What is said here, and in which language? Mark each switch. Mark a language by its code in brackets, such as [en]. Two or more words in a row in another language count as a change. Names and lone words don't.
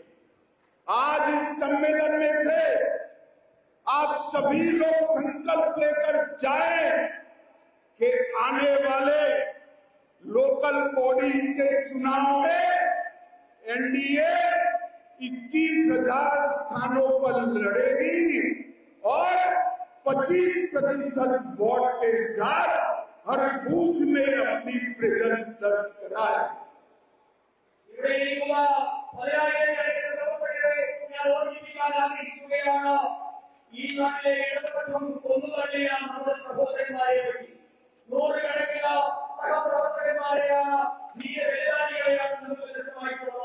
[hi] आज इस सम्मेलन में से आप सभी लोग संकल्प लेकर जाएं कि आने वाले लोकल बॉडी के चुनाव में एनडीए 21,000 स्थानों पर लड़ेगी और 25% वोट के साथ हर बूथ में अपनी प्रेजेंस दर्ज कराए। [ml] ഈ നാട്ടിലെ ഇടതുപക്ഷം കൊന്നുതള്ളിയാണ് നമ്മുടെ സഹോദരന്മാരെ വഴി. നൂറുകണക്കിന് സഹപ്രവർത്തകന്മാരെയാണ്, ധീരബലിദാനികളെയാണ് നമുക്ക് ലഭ്യമായിട്ടുള്ളത്.